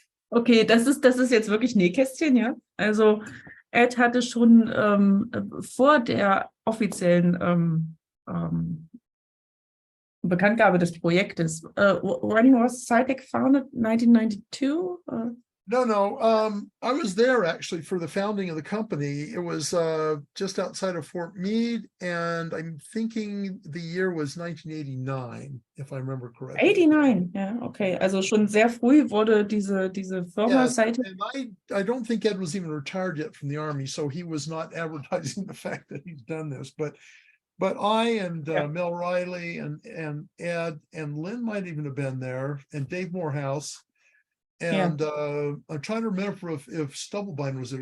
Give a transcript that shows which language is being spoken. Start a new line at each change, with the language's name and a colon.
German: Okay, das ist jetzt wirklich Nähkästchen, ja. Also Ed hatte schon vor der offiziellen Bekanntgabe des Projektes.
English: When was SciTech founded? 1992? No. I was there actually for the founding of the company. It was just outside of Fort Meade, and I'm thinking the year was 1989, if I remember correctly.
German: 89, ja, okay. Also schon sehr früh wurde diese Firma SciTech.
English: And I don't think Ed was even retired yet from the Army, so he was not advertising the fact that he's done this. But I and Mel Riley and Ed and Lynn might even have been there, and Dave Morehouse. And I'm trying to remember if Stubblebine was there.